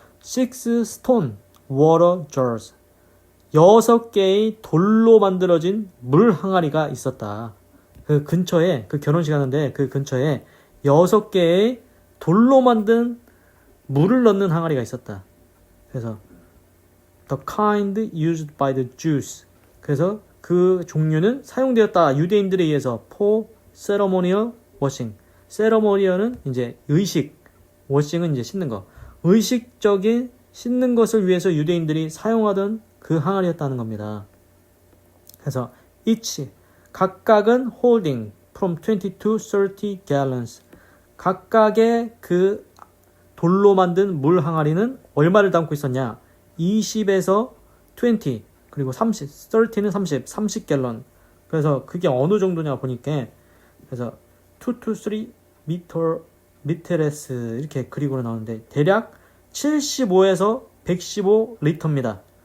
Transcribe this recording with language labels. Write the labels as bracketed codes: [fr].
[en] 6 stone water jars [ko] 6개의 돌로 만들어진 물 항아리가 있었다. 그 근처에 그 결혼식 하는데 그 근처에 6개의 돌로 만든 물을 넣는 항아리가 있었다. [en] 그래서 the kind used by the Jews. [ko] 그래서 그 종류는 사용되었다. 유대인들에 의해서 [en] for ceremonial washing. [ko] ceremonial은 이제 의식, washing은 이제 씻는 거. 의식적인 씻는 것을 위해서 유대인들이 사용하던 그 항아리였다는 겁니다. [en] 그래서 each 각각은 holding from 20 to 30 gallons. [ko] 각각의 그 돌로 만든 물 항아리는 얼마를 담고 있었냐? 20에서 20 그리고 30, 30는 30갤런. 그래서 그게 어느 정도냐 보니까 그래서 2 to 3 미터레스 이렇게 그리고 나오는데 대략 75에서 115 리터입니다.